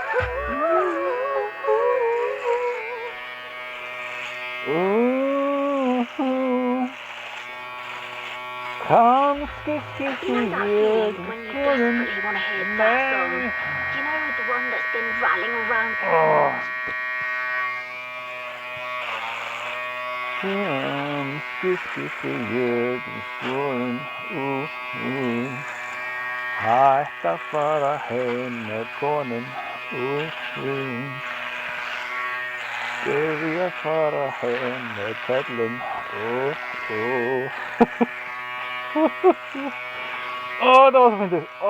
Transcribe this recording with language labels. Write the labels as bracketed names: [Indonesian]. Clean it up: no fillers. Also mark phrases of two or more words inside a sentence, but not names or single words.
[English] Ooh, come skip, skip, You know that feeling when you desperately want to hear that song? Do you know the one that's been rattling around? Come skip, skip, skip, going. Ooh, ooh. [Icelandic] Hætta fara heim með konum. Ooh, ooh. Byrja fara heim með köllum. Ooh, ooh. [Swedish] Det var så fyndið.